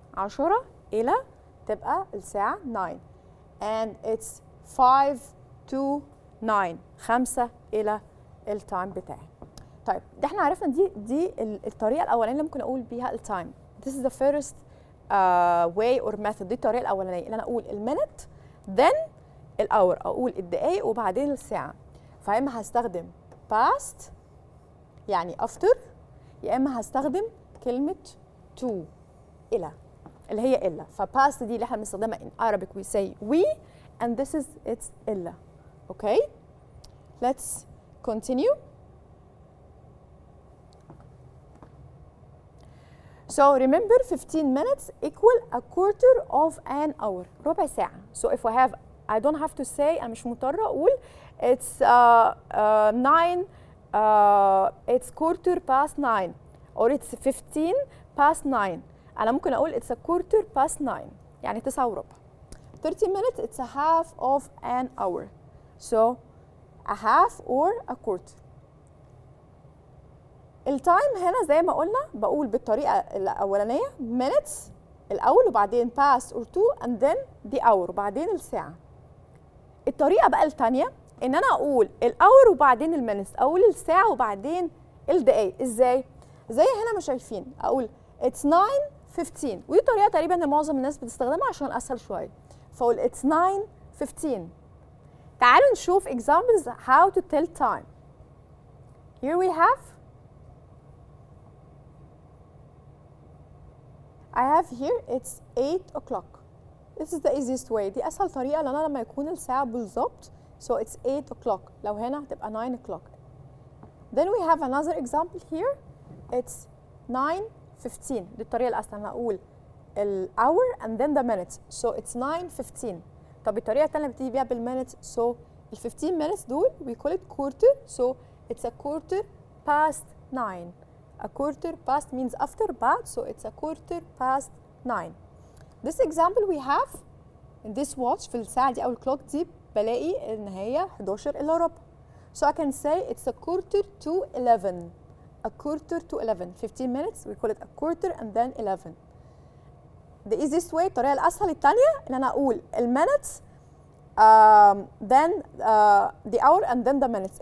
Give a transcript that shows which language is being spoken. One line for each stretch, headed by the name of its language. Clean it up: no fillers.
Arabic: 10 إلى تبقى الساعة 9.
English: and it's 5 to 9.
Arabic: 5 إلى التايم بتاعي. طيب ده احنا عرفنا دي الطريقة الأولانية اللي ممكن أقول بيها التايم.
English: This is the first way or method.
Arabic: دي الطريقة الأولانية اللي أنا أقول المينت then الأور، أقول الدقايق وبعدين الساعة. فيا إما هستخدم past يعني after، يا إما هستخدم كلمة to إلى اللي هي إلا. فpast دي اللي احنا بنستخدمها
English: in Arabic we say we and this is it's إلا. Okay? Let's continue. So remember 15 minutes equal a quarter of an hour.
Arabic: ربع ساعة.
English: So if I don't have to say،
Arabic: أنا مش مضطرة أقول
English: it's 9 it's quarter past 9 or it's 15 past 9.
Arabic: أنا ممكن أقول
English: it's a quarter past 9
Arabic: يعني 9 وربع.
English: 30 minutes it's a half of an hour. So a half or a quarter.
Arabic: التايم هنا زي ما قلنا بقول بالطريقة الأولانية minutes الأول وبعدين
English: past or two and then the hour
Arabic: وبعدين الساعة. الطريقة بقى التانية إن أنا أقول الأور وبعدين المينتس، أقول الساعة وبعدين الدقايق. إزاي؟ زي هنا ما شايفين أقول it's 9:15 ودي طريقة تقريبا إن معظم الناس بتستخدمها عشان أسهل شوية. فأقول it's 9:15. تعالوا نشوف
English: examples how to tell time. Here we have I have here it's 8 o'clock. This is the easiest way.
Arabic: دي أسهل طريقة لأن أنا لما يكون الساعة بالظبط
English: so it's 8 o'clock.
Arabic: لو هنا هتبقى 9 o'clock.
English: Then we have another example here. It's 9:15.
Arabic: دي الطريقة الأسهل. أنا أقول
English: ال hour and then the minutes. So it's 9:15.
Arabic: طب الطريقة التانية اللي بتيجي بيها بالminutes so ال 15 minutes دول
English: we call it quarter. So it's a quarter past 9. A quarter past means after بعد so it's a quarter past 9. This example we have in this watch
Arabic: في الساعة دي أو الكلوك دي بلاقي إن هي 11 إلا ربع.
English: So I can say it's a quarter to 11. A quarter to 11. 15 minutes, we call it a quarter and then 11. The easiest way,
Arabic: الطريقة الأسهل الثانية إن أنا أقول
English: minutes then the hour and then the minutes.